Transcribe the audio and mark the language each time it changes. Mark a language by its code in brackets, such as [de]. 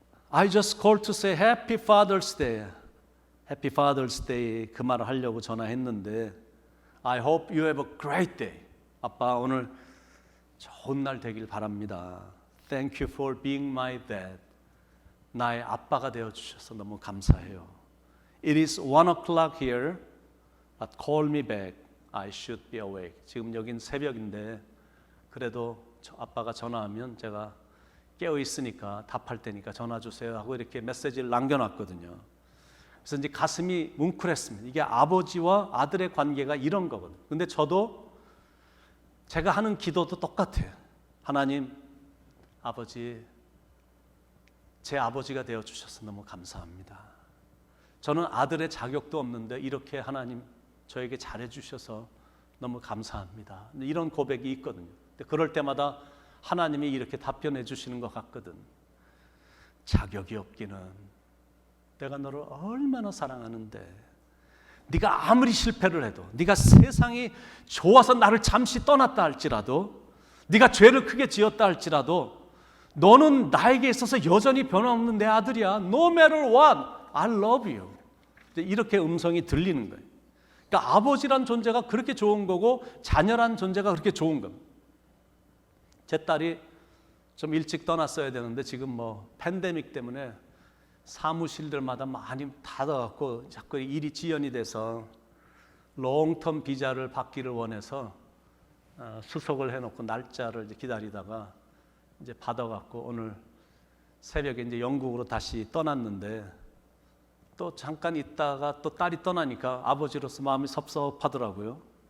[en] I just called to say Happy Father's Day. Happy Father's Day [ko] 그 말을 하려고 전화했는데 [en] I hope you have a great day. [ko] 아빠 오늘 좋은 날 되길 바랍니다. [en] Thank you for being my dad. [ko] 나의 아빠가 되어주셔서 너무 감사해요. [en] It is 1 o'clock here, but call me back. I should be awake. [ko] 지금 여긴 새벽인데 그래도 아빠가 전화하면 제가 깨어 있으니까 답할 테니까 전화 주세요 하고 이렇게 메시지를 남겨놨거든요. 그래서 이제 가슴이 뭉클했습니다. 이게 아버지와 아들의 관계가 이런 거거든요. 근데 저도 제가 하는 기도도 똑같아요. 하나님, 아버지, 제 아버지가 되어주셔서 너무 감사합니다. 저는 아들의 자격도 없는데 이렇게 하나님 저에게 잘해주셔서 너무 감사합니다. 이런 고백이 있거든요. 근데 그럴 때마다 하나님이 이렇게 답변해 주시는 것 같거든. 자격이 없기는 내가 너를 얼마나 사랑하는데 네가 아무리 실패를 해도 네가 세상이 좋아서 나를 잠시 떠났다 할지라도 네가 죄를 크게 지었다 할지라도 너는 나에게 있어서 여전히 변함없는 내 아들이야. [en] No matter what, I love you. [ko] 이렇게 음성이 들리는 거예요. 그러니까 아버지란 존재가 그렇게 좋은 거고 자녀란 존재가 그렇게 좋은 겁니다. 제 딸이 좀 일찍 떠났어야 되는데 지금 뭐 팬데믹 때문에 사무실들마다 많이 닫아갖고 자꾸 일이 지연이 돼서 롱텀 비자를 받기를 원해서 수속을 해놓고 날짜를 이제 기다리다가 이제 받아갖고 오늘 새벽에 이제 영국으로 다시 떠났는데 또 잠깐 있다가 또 딸이 떠나니까 아버지로서 마음이 섭섭하더라고요.